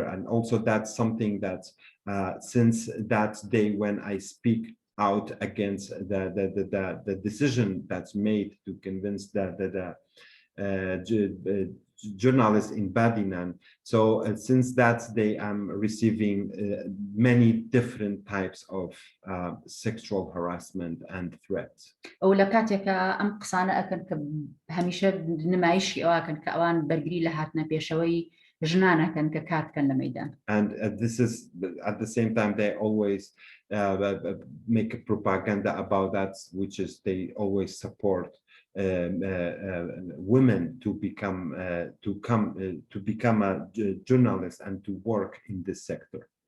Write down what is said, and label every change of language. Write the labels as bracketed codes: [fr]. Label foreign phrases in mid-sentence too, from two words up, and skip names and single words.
[en] And also that's something that since that day when I speak out against the decision that's made to convince the journalists in Badinan. So since that day, I'm receiving many different types of sexual harassment and threats. [ckb] ئەو لە کاتێکە ئەم قسانە ئەکەن کە هەمیشە نمایشی ئەوەکەن کە ئەوان بەرگری لە هاتنە پێشەوەی ژنانەکەن کە کاتکەن لە مەیدان. [en] And this is at the same time they always make a propaganda about that, which is they always support women to become a journalist and to work in this sector.